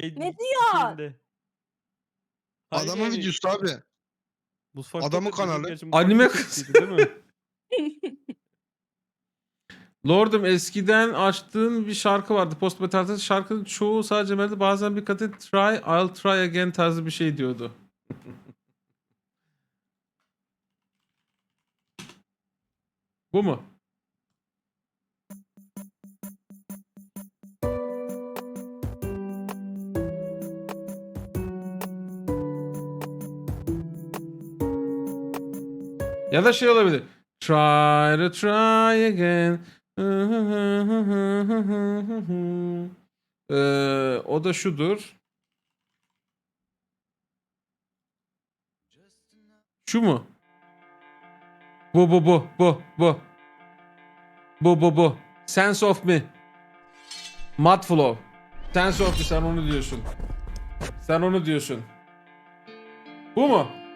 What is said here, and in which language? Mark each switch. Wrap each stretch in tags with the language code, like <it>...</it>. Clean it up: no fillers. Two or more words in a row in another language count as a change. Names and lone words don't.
<tr>Ne diyor? şeyinde. Hayır Adamın yani, videosu abi. mutfakta adamın da- kanalı. gerçi mutfakta Anime seksiydi, değil mi? Lordum eskiden açtığın bir şarkı vardı. Post metal'de şarkının çoğu sadece melodi. Bazen bir kadın</tr> <en>try, I'll try again</en> <tr>tarzı bir şey diyordu. Bu mu? Ya da şey olabilir.</tr> <en>Try to try again.</en> <tr>O da şudur. Şu mu? Bu. Bu.</tr> <en>Sense of me. Mudflow. Sense of me,</en> <tr>sen onu diyorsun. Sen onu diyorsun. Bu mu?</tr>